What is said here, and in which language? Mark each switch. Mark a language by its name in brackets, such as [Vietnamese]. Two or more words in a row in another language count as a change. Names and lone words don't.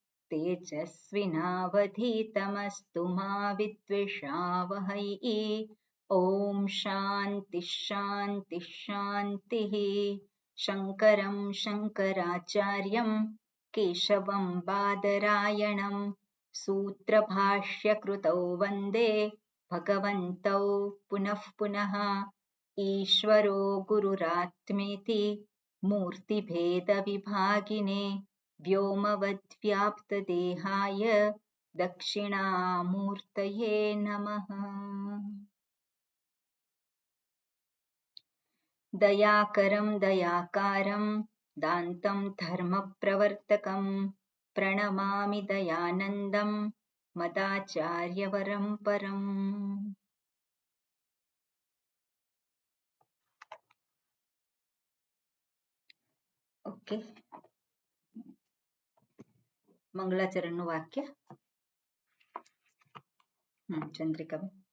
[Sanskrit] તેજસ્વિનાવધીતમસ્તુ મા વિદ્વિષાવહૈ ઓમ શાંતિ શાંતિ શાંતિઃ શંકરં શંકરાચાર્યં કેશવં બાદરાયણં सूत्रभाष्यकृतौ वन्दे भगवन्तौ पुनः पुनः ईश्वरो गुरुरात्मेति मूर्तिभेदविभागिने व्योमवद्व्याप्तदेहाय दक्षिणामूर्तये नमः दयाकरं दयाकारं दान्तं धर्मप्रवर्तकं प्रणमामि दयानन्दं मदाचार्यवरं परम् [Gujarati] ઓકે મંગલાચરણનું વાક્ય ચંદ્રિકાબેન